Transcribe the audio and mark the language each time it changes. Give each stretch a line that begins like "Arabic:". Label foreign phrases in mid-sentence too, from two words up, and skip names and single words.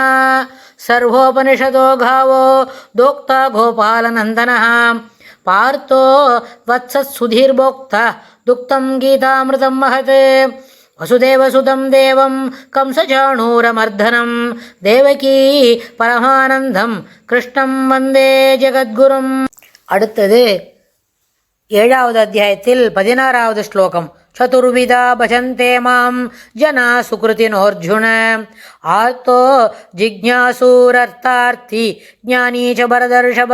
Sanskrit: सर्वोपनिषदो गावो दोक्ता गोपालनन्दनः पार्थो वत्सत्सुधीर्भोक्ता दुक्तं गीतामृतं महत्। वसुदेवसुतं देवं कंसचाणूरमर्दनं देवकी परमानन्दं कृष्णं वन्दे जगद्गुरुम्.
Tamil: அடுத்தது 7வது அத்தியாயத்தில் 16வது ஸ்லோகம்.
Sanskrit: चतुर्विधा भजन्ते मां जना सुकृतिनोर्जुन आर्तो जिज्ञासुरर्थार्थी ज्ञानी च भरतर्षभ.